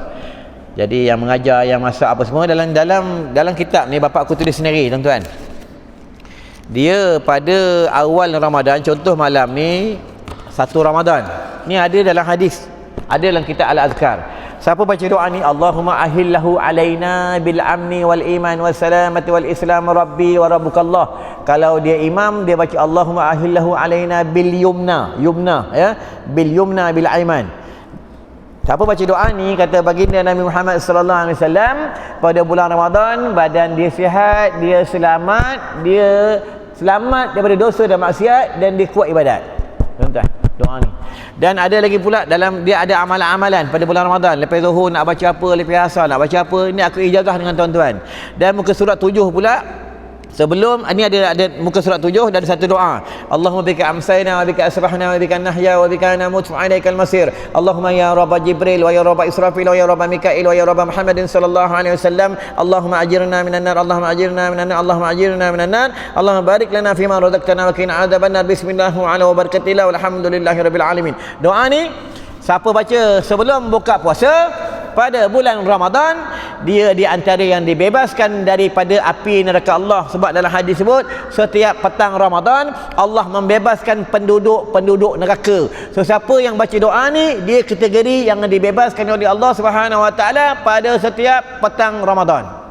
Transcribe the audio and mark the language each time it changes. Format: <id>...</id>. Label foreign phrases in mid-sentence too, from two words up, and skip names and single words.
<ms>Jadi yang mengajar, yang masak apa semua dalam kitab ni bapa aku tulis sendiri tuan-tuan. Dia pada awal Ramadan, contoh malam ni 1 Ramadan. Ni ada dalam hadis, ada dalam kitab Al-Azkar. Siapa baca doa ni,</ms> <ar>اللهم أهله علينا بالأمن والإيمان والسلامة والإسلام ربي وربك الله.</ar> <ms>Kalau dia imam, dia baca</ms> <ar>اللهم أهله علينا باليمن يا باليمن بالإيمان.</ar> <ms>Siapa baca doa ni, kata baginda Nabi Muhammad</ms> <ar>صلى الله عليه وسلم,</ar> <ms>pada bulan Ramadan badan dia sihat, dia selamat daripada dosa dan maksiat, dan dia kuat ibadat. Tuan-tuan, doa ni. Dan ada lagi pula dalam dia ada amalan-amalan pada bulan Ramadan. Lepas zuhur nak baca apa, lepas asar nak baca apa, ini aku ijazah dengan tuan-tuan. Dan muka surat 7 pula. Sebelum ini ada muka surat 7 dan ada satu doa.</ms> <ar>اللهم بك أمسينا وبك أصبحنا وبك نحيا وبك نموت وإليك المصير. اللهم يا رب جبريل ويا رب إسرافيل ويا رب ميكائيل ويا رب محمد صلى الله عليه وسلم. اللهم أجرنا من النار اللهم أجرنا من النار اللهم أجرنا من النار. اللهم بارك لنا فيما رزقتنا وقنا عذاب النار بسم الله وعلى بركة الله والحمد لله رب العالمين.</ar> <ms>Doa ni siapa baca sebelum buka puasa pada bulan Ramadan, dia di antara yang dibebaskan daripada api neraka Allah. Sebab dalam hadis sebut setiap petang Ramadan Allah membebaskan penduduk neraka. So siapa yang baca doa ni, dia kategori yang dibebaskan oleh</ms> <ar>الله سبحانه وتعالى</ar> <ms>pada setiap petang Ramadan.</ms>